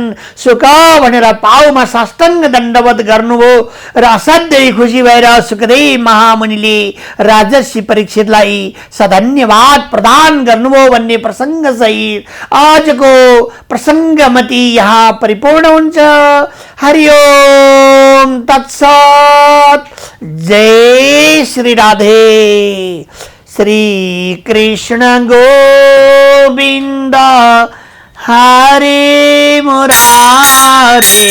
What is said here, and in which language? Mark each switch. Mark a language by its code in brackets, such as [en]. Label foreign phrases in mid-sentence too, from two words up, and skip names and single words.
[ne] सुख भनेर पाउमा साष्टाङ्ग दण्डवत गर्नुभयो र असाध्यै खुसी भएर सुखदेव महामुनिले राजर्षि परीक्षितलाई सधन्यवाद प्रदान गर्नुभयो भन्ने प्रसङ्ग सहित आजको प्रसङ्गमति यहाँ परिपूर्ण हुन्छ। [sa] हरि ओम तत्सत। जय श्री राधे। श्री कृष्ण गोविंद हरे मुरारे।